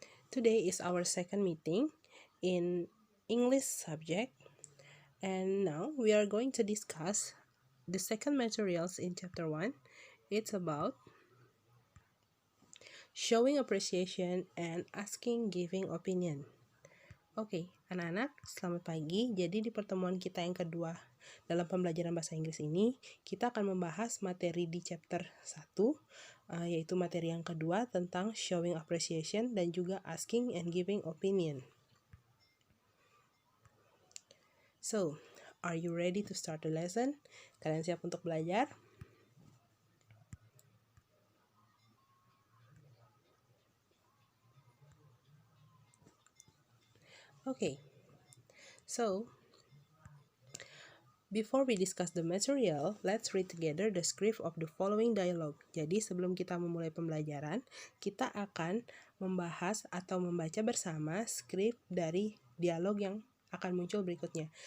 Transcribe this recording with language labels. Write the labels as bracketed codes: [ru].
[en] Today is our second meeting in English subject, and now we are going to discuss the second materials in chapter 1. It's about showing appreciation and asking giving opinion. [id] Oke, anak-anak, selamat pagi. Jadi di pertemuan kita yang kedua dalam pembelajaran bahasa Inggris ini, kita akan membahas materi di chapter 1, yaitu materi yang kedua tentang showing appreciation dan juga asking and giving opinion. [en] So, are you ready to start the lesson? [id] Kalian siap untuk belajar? [en] Okay. So, before we discuss the material, let's read together the script of the following dialogue. [id] Jadi sebelum kita memulai pembelajaran, kita akan membahas atau membaca bersama skrip dari dialog yang akan muncul berikutnya.